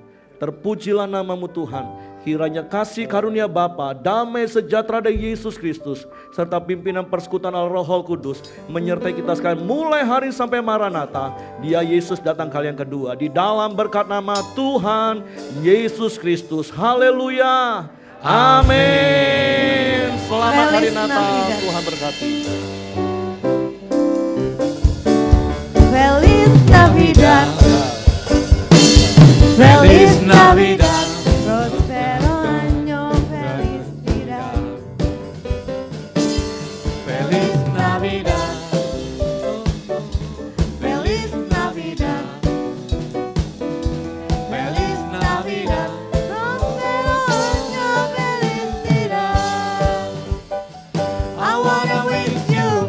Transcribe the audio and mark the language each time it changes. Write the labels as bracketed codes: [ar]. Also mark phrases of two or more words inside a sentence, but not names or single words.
[id] Terpujilah nama-Mu Tuhan. Kiranya kasih karunia Bapa, damai sejahtera dari Yesus Kristus, serta pimpinan persekutuan Allah Roh Kudus menyertai kita sekalian mulai hari sampai Maranatha. Dia Yesus datang kali yang kedua. Di dalam berkat nama Tuhan Yesus Kristus. Haleluya. Amin. Selamat hari Natal. Tuhan berkati. [es] Feliz Navidad. Feliz Navidad. Prospero año, felicidad. Feliz Navidad. Feliz Navidad. Feliz Navidad. Prospero año, felicidad. [en] I wanna wish you